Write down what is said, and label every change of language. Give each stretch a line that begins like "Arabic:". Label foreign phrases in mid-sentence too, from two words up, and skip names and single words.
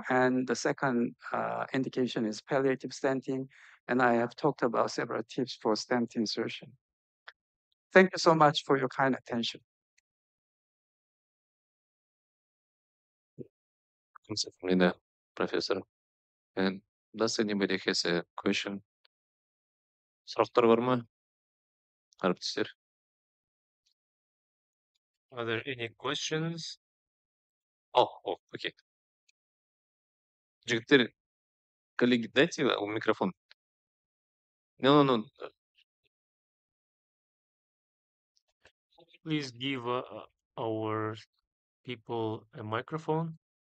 English: And the second indication is palliative stenting, and I have talked about several tips for stent insertion. Thank you so much for your kind attention. Certainly, Professor. And does anybody has a question?
Kazakh: Сұрақтар бар ма? Әріптестер.
English: Are there any questions?
Kazakh: Окей. Жігіттер,
Russian: коллеги, дайте микрофон.
English: No. Please give our people a microphone.